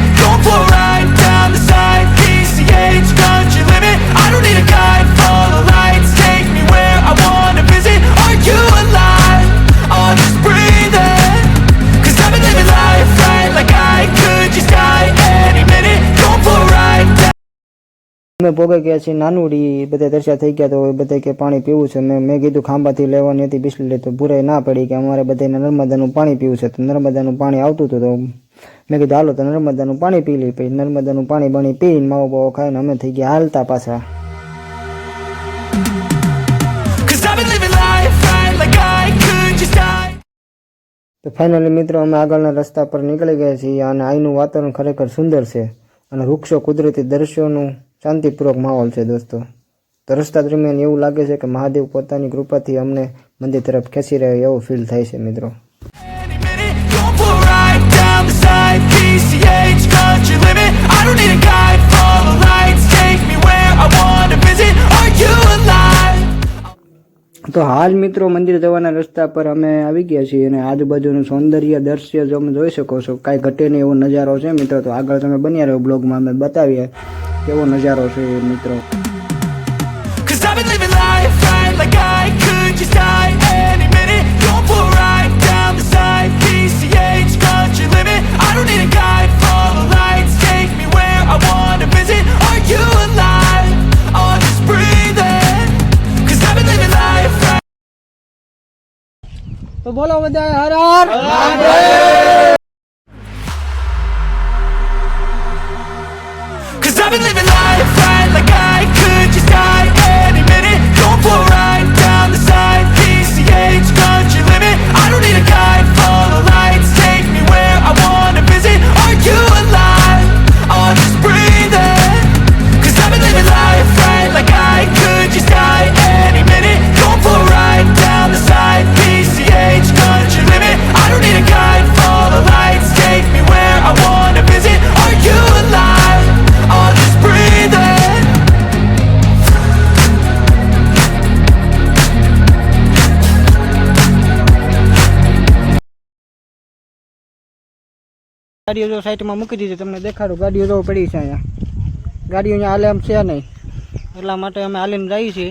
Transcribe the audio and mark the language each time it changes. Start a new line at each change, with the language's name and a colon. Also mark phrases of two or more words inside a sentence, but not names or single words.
English: Going for a ride down the side, PCH, country limit. I don't need a guide, follow lights, take me where I wanna visit. Are you alive? Or just breathing? 'Cause I've been living life right like I could just die any minute. Going for a ride down.
Gujarati: અમે પોગે ગયા છીએ નાનુડી, બધા દર્શા થઈ ગયા તો બધા કે પાણી પીવું છે. મેં કીધું ખાંભાથી લેવાની હતી બિસ્લરી, તો ભૂરાઈ ના પડી કે અમારે બધાને નર્મદાનું પાણી પીવું છે. તો નર્મદાનું પાણી આવતું હતું તો મેં કીધું હાલો તો નર્મદાનું પાણી પી લઈ. પછી નર્મદાનું પાણી બની પીને માવો બાવો ખાઈને અમે થઈ ગયા હાલતા પાછા.
English: 'Cause I've been living life right like I could just die.
Gujarati: તો ફાઇનલી મિત્રો અમે આગળના રસ્તા પર નીકળી ગયા છીએ અને અહીંનું વાતાવરણ ખરેખર સુંદર છે અને વૃક્ષો, કુદરતી દ્રશ્યોનું શાંતિપૂર્વક માહોલ છે દોસ્તો. તો રસ્તા દરમિયાન એવું લાગે છે કે મહાદેવ પોતાની કૃપાથી અમને મંદિર તરફ ખેંચી રહ્યો એવું ફીલ થાય છે મિત્રો.
English: Any minute, going for a ride down the side, PCH, country limit. I don't need a guide, follow lights, take me where I wanna visit. Are you alive?
Gujarati: તો હાલ મિત્રો મંદિર જવાના રસ્તા પર અમે આવી ગયા છીએ અને આજુબાજુનું સૌંદર્ય દ્રશ્ય જો તમે જોઈ શકો છો, કાંઈ ઘટે નહીં એવો નજારો છે મિત્રો. તો આગળ તમે બન્યા રહ્યો બ્લોગમાં, અમે બતાવીએ કેવો નજારો છે મિત્રો.
English: 'Cause I've been living life right like I could just die any minute. Going for a ride down the side, PCH, country limit. I don't need a guide, follow lights, take me where I wanna visit. Are you alive? Or just breathing? 'Cause I've been living life right.
Gujarati: તો બોલો બધા હર હર.
English: 'Cause I've been living life right like I could just die any minute. Going for a ride down the side, PCH, country limit. I don't need a guide, follow lights, take me where I wanna visit. Are you alive? Or just breathing? 'Cause I've been living life right like I could just die any minute. Going for a ride down the side, PCH, country limit. I don't need a guide, follow lights, take me where I wanna visit. Are you alive? Or just breathing?
Gujarati: ગાડીઓ જો સાઈડમાં મૂકી દીધી, તમને દેખાડું. ગાડીઓ જો પડી છે અહીંયા. ગાડીઓ અહીંયા હાલે એમ છે નહીં, એટલા માટે અમે હાલીને જઈએ છીએ.